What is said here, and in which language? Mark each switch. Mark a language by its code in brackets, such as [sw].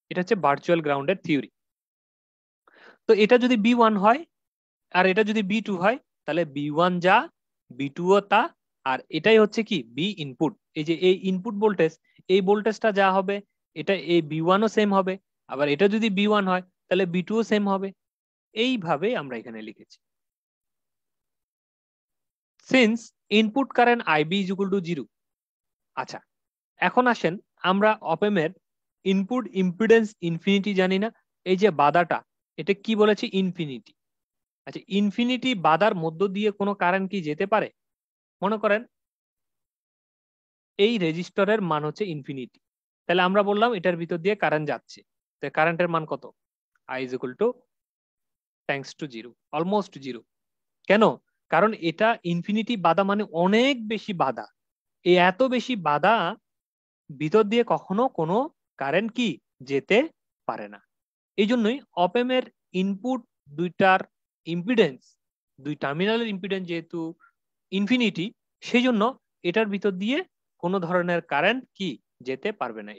[bn] এটা হচ্ছে ভার্চুয়াল গ্রাউন্ডের থিওরি। তো এটা যদি B1 হয় আর এটা যদি B2 হয়, তাহলে B1 যা B2 ও তা, আর এটাই হচ্ছে কি বি ইনপুট। এই যে এই ইনপুট ভোল্টেজ, এই ভোল্টেজটা যা হবে এটা এই B1 ও সেম হবে, আবার এটা যদি B1 হয় তাহলে B2 ও সেম হবে। এইভাবে আমরা এখানে লিখেছি। [en] Since input current IB is equal to 0। [bn] আচ্ছা, এখন আসেন আমরা অপেমের ইনপুট ইম্পিডেন্স ইনফিনিটি জানি না। এই যে বাধাটা, এটা কি বলেছি? ইনফিনিটি। আচ্ছা, ইনফিনিটি বাধার মধ্য দিয়ে কোনো কারেন্ট কি যেতে পারে? মনে করেন এই রেজিস্টরের মান হচ্ছে ইনফিনিটি, তাহলে আমরা বললাম এটার ভিতর দিয়ে কারেন্ট যাচ্ছে, তো কারেন্টের মান কত? [en] I is equal to thanks to 0, almost 0। [bn] কেন? কারণ এটা ইনফিনিটি বাধা, মানে অনেক বেশি বাধা। এই এত বেশি বাধা ভিতর দিয়ে কখনো কোনো কারেন্ট কি যেতে পারে না। এই জন্যই অপেমের ইনপুট দুইটার ইম্পিডেন্স, দুই টার্মিনালের ইম্পিডেন্স যেহেতু ইনফিনিটি, সেই জন্য এটার ভিতর দিয়ে কোনো ধরনের কারেন্ট কি যেতে পারবে না।